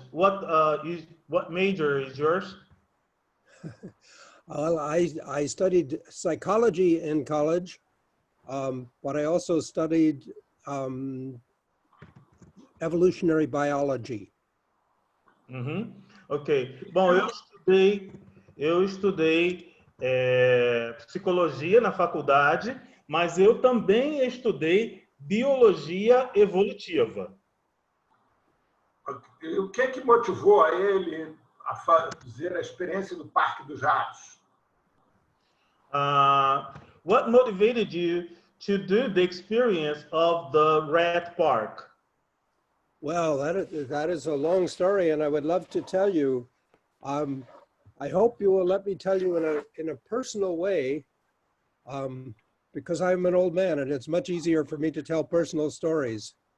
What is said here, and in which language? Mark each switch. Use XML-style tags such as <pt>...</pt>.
<en>What major is yours? Well, I studied psychology in college, but I also studied evolutionary biology. Uhum. Ok.</en> <pt>Bom, eu estudei psicologia na faculdade, mas eu também estudei biologia evolutiva. E o que é que motivou a ele a fazer a experiência do Parque dos Ratos?</pt> <en>What motivated you to do the experience of the Rat Park? Well, that is a long story, and I would love to tell you. I hope you will let me tell you in a personal way, because I'm an old man, and it's much easier for me to tell personal stories.</en>